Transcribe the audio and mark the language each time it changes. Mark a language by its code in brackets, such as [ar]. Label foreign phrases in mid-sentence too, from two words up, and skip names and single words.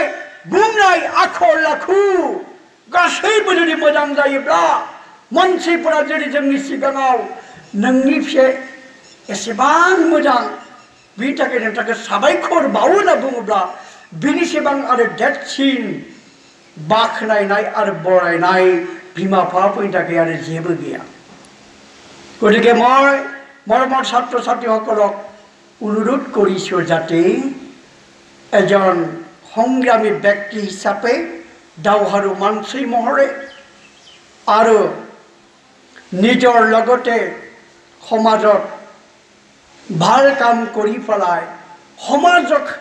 [brx] बुंनाय आखल आखु गासैबो जुदि मोजां जायोब्ला, मानसिफोरा जुदि जोंनि सिगाङाव नोंनि फिसाया एसेबां मोजां, बिनि थाखाय नोंथांखौ साबायखर बावो होनना बुङोब्ला, बिनिसेबां आरो देरसिन बाख्नायनाय आरो बरायनाय बिमा बिफाफोरनि थाखाय आरो जेबो गैया। [as] गतिके মই মৰমৰ ছাত্ৰ ছাত্ৰীসকলক অনুৰোধ কৰিছোঁ যাতে এজন সংগ্ৰামী ব্যক্তি হিচাপে, [brx] दावहारु मानसि महरै [as] আৰু নিজৰ লগতে সমাজত ভাল কাম কৰি পেলাই সমাজক